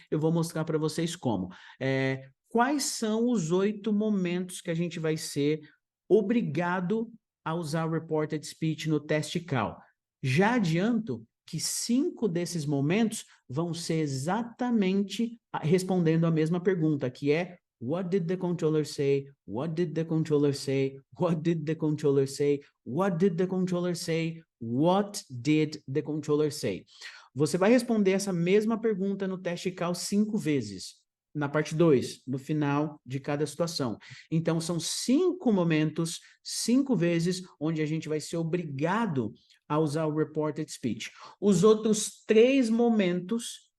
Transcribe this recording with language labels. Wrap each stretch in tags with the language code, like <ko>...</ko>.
<pt>Eu vou mostrar para vocês como. Quais são os 8 momentos que a gente vai ser obrigado a usar o reported speech no teste CAL? Já adianto que 5 desses momentos vão ser exatamente respondendo a mesma pergunta, que é</pt> <en>what did the controller say? What did the controller say? What did the controller say? What did the controller say? What did the controller say?</en> <pt>Você vai responder essa mesma pergunta no teste CAL 5 vezes. Na parte 2, no final de cada situação. Então, são 5 momentos, 5 vezes, onde a gente vai ser obrigado a usar o reported speech. Os outros 3 momentos</pt>